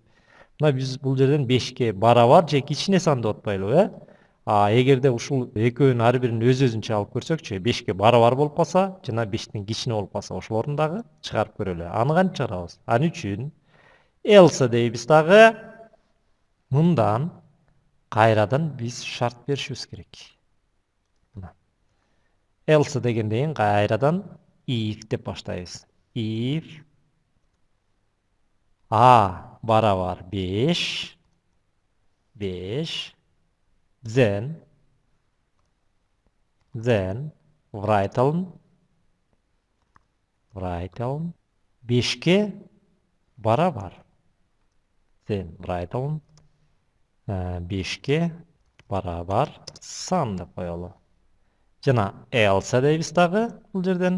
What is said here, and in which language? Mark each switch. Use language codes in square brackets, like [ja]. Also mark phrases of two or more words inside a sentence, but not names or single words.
[ky] Мына биз бул жерден 5ке барабар же кичине сан деп атпайлыбы, эгерде ушул экөөнүн ар бирин өз-өзүнчө алып көрсөкчү, 5ке барабар болуп калса, жана 5тен кичине болуп калса, ошолорун дагы чыгарып көрөлү. Аны кантип чыгарабыз? Ал үчүн else дейбиз дагы, мындан кайрадан биз шарт беришибиз керек. Else дегенден кайрадан if деп баштайбыз. If A барабар 5, then Write-ын 5ке барабар. Then Write-ын 5ке барабар сан деп коелу. Жана else дейбиз дагы бул жерден.